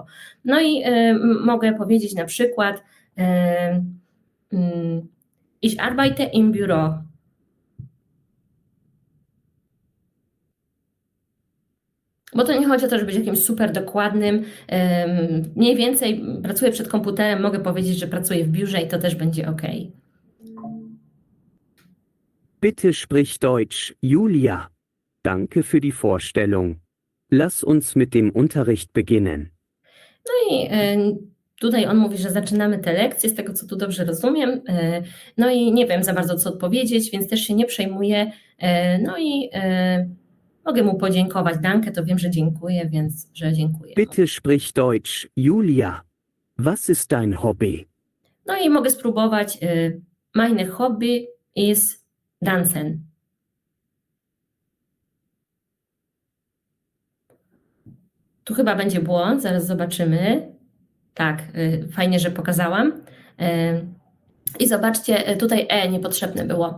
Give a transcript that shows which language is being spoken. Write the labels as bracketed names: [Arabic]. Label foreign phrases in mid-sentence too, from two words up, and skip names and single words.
[Polish] No i mogę powiedzieć na przykład [German] Ich arbeite im Büro. [Polish] Bo to nie chodzi o to, żeby być jakimś super dokładnym. Mniej więcej pracuję przed komputerem, mogę powiedzieć, że pracuję w biurze i to też będzie ok. [German] Bitte sprich Deutsch, Julia. Danke für die Vorstellung. Lass uns mit dem Unterricht beginnen. [Polish] No i tutaj on mówi, że zaczynamy te lekcje, z tego co tu dobrze rozumiem. No i nie wiem za bardzo co odpowiedzieć, więc też się nie przejmuję. No i mogę mu podziękować. Danke, to wiem, że dziękuję, więc że dziękuję. [German] Bitte sprich Deutsch, Julia. Was ist dein Hobby? [Polish] No i mogę spróbować. [German] Meine Hobby ist Dancen. [Polish] Tu chyba będzie błąd, zaraz zobaczymy. Tak, fajnie, że pokazałam. I zobaczcie, tutaj niepotrzebne było.